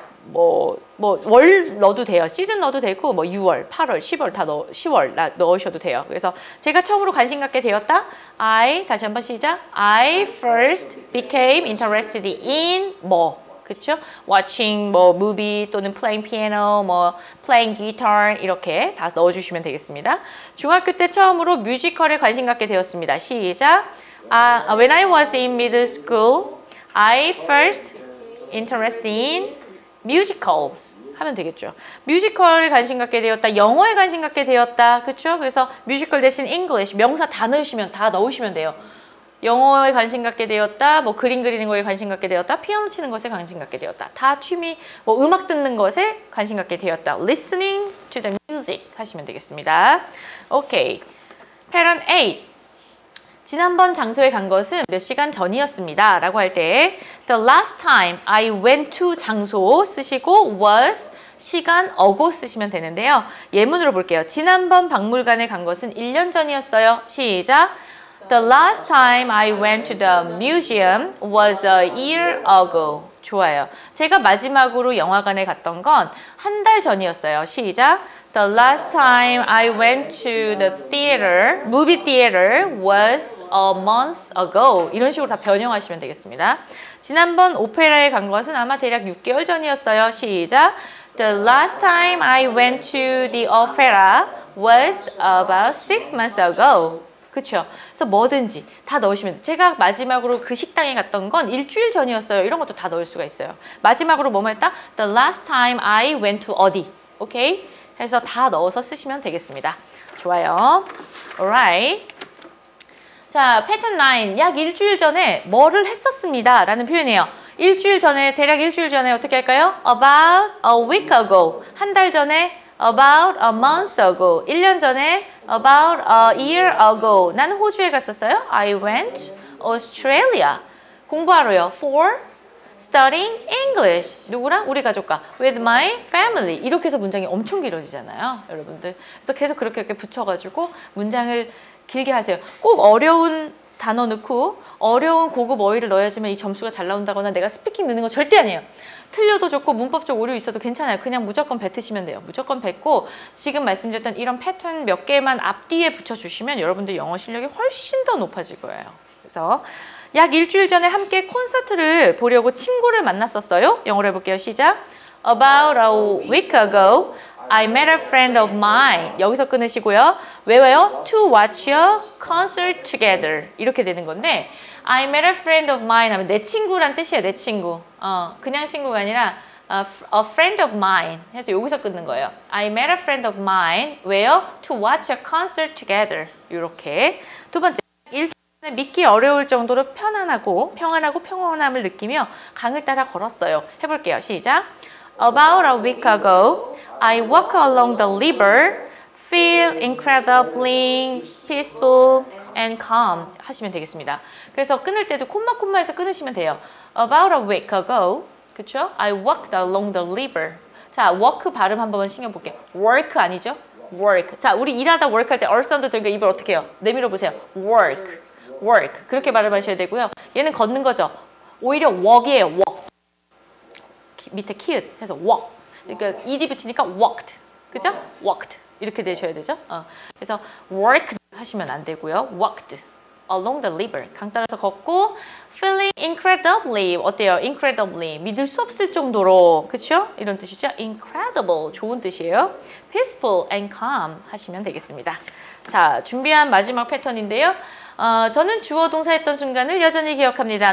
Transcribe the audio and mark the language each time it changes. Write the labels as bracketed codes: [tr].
[ko] 월 넣어도 돼요. 시즌 넣어도 되고, 뭐 6월, 8월, 10월 다 10월 넣으셔도 돼요. 그래서 제가 처음으로 관심 갖게 되었다. 다시 한번 시작. [en] I first became interested in 뭐. [ko] 그쵸? watching 뭐 movie 또는 [en] playing piano, [ko] 뭐 [en] playing guitar [ko] 이렇게 다 넣어주시면 되겠습니다. 중학교 때 처음으로 뮤지컬에 관심 갖게 되었습니다. 시작. [en] When I was in middle school, I first interested in musicals [ko] 하면 되겠죠. 뮤지컬에 관심 갖게 되었다. 영어에 관심 갖게 되었다. 그쵸? 그래서 뮤지컬 대신 English 명사 다 넣으시면 돼요. 영어에 관심 갖게 되었다, 뭐 그림 그리는 거에 관심 갖게 되었다, 피아노 치는 것에 관심 갖게 되었다. 다 취미, 뭐 음악 듣는 것에 관심 갖게 되었다. [en] Listening to the music [ko] 하시면 되겠습니다. [en] 오케이. Pattern 8. [ko] 지난번 장소에 간 것은 몇 시간 전이었습니다. 라고 할 때 [en] The last time I went to [ko] 장소 쓰시고 was 시간 어고 쓰시면 되는데요. 예문으로 볼게요. 지난번 박물관에 간 것은 1년 전이었어요. 시작. [en] The last time I went to the museum was a year ago. [ko] 좋아요. 제가 마지막으로 영화관에 갔던 건 한 달 전이었어요. 시작. [en] The last time I went to the theater, movie theater was a month ago. [ko] 이런 식으로 다 변형하시면 되겠습니다. 지난번 오페라에 간 것은 아마 대략 6개월 전이었어요. 시작. [en] The last time I went to the opera was about 6 months ago. [ko] 그렇죠? 그래서 뭐든지 다 넣으시면 돼요. 제가 마지막으로 그 식당에 갔던 건 일주일 전이었어요. 이런 것도 다 넣을 수가 있어요. 마지막으로 뭐뭐 했다? [en] The last time I went to 어디. [ko] 오케이? 해서 다 넣어서 쓰시면 되겠습니다. 좋아요. Alright. 자, 패턴 9. 약 일주일 전에 뭐를 했었습니다. 라는 표현이에요. 일주일 전에, 대략 일주일 전에 어떻게 할까요? [en] About a week ago. [ko] 한 달 전에 [en] about a month ago. [ko] 1년 전에 [en] about a year ago. [ko] 나는 호주에 갔었어요. [en] I went Australia. [ko] 공부하러요. [en] For studying English. [ko] 누구랑? 우리 가족과. [en] With my family. [ko] 이렇게 해서 문장이 엄청 길어지잖아요. 여러분들. 그래서 계속 그렇게 이렇게 붙여가지고 문장을 길게 하세요. 꼭 어려운 단어 넣고 어려운 고급 어휘를 넣어야지만 이 점수가 잘 나온다거나 내가 스피킹 넣는 거 절대 아니에요. 틀려도 좋고 문법적 오류 있어도 괜찮아요. 그냥 무조건 뱉으시면 돼요. 무조건 뱉고 지금 말씀드렸던 이런 패턴 몇 개만 앞뒤에 붙여주시면 여러분들 영어 실력이 훨씬 더 높아질 거예요. 그래서 약 일주일 전에 함께 콘서트를 보려고 친구를 만났었어요. 영어로 해볼게요. 시작. [en] About a week ago, I met a friend of mine. [ko] 여기서 끊으시고요. 외워요. [en] To watch a concert together. [ko] 이렇게 되는 건데 [en] I met a friend of mine [ko] 하면 내 친구란 뜻이에요. 내 친구. 그냥 친구가 아니라 [en] a friend of mine [ko] 해서 여기서 끊는 거예요. [en] I met a friend of mine. Where? To watch a concert together. [ko] 이렇게. 두 번째. 일주일에 믿기 어려울 정도로 평안하고 평온함을 느끼며 강을 따라 걸었어요. 해볼게요. 시작. [en] About a week ago, I walked along the river, feel incredibly peaceful and calm [ko] 하시면 되겠습니다. 그래서 끊을 때도 콤마콤마해서 끊으시면 돼요. [en] About a week ago, [ko] 그쵸? [en] I walked along the river. [ko] 자, walk 발음 한 번만 신경 볼게요. [en] work 아니죠? work. [ko] 자, 우리 일하다 work 할 때 얼사운드 들으니까 입을 어떻게 해요? 내밀어 보세요. work. 그렇게 발음하셔야 되고요. 얘는 걷는 거죠. 오히려 walk이에요. [en] walk. [ko] 밑에 키읔 해서 walk. 그러니까 ed 붙이니까 walked. 그죠? walked. 이렇게 되셔야 되죠? 그래서 work 하시면 안 되고요. walked. [en] along the river. [ko] 강 따라서 걷고 feeling incredibly 어때요? incredibly 믿을 수 없을 정도로 그렇죠? 이런 뜻이죠. incredible 좋은 뜻이에요. [en] peaceful and calm [ko] 하시면 되겠습니다. 자, 준비한 마지막 패턴인데요. 저는 주어 동사 했던 순간을 여전히 기억합니다.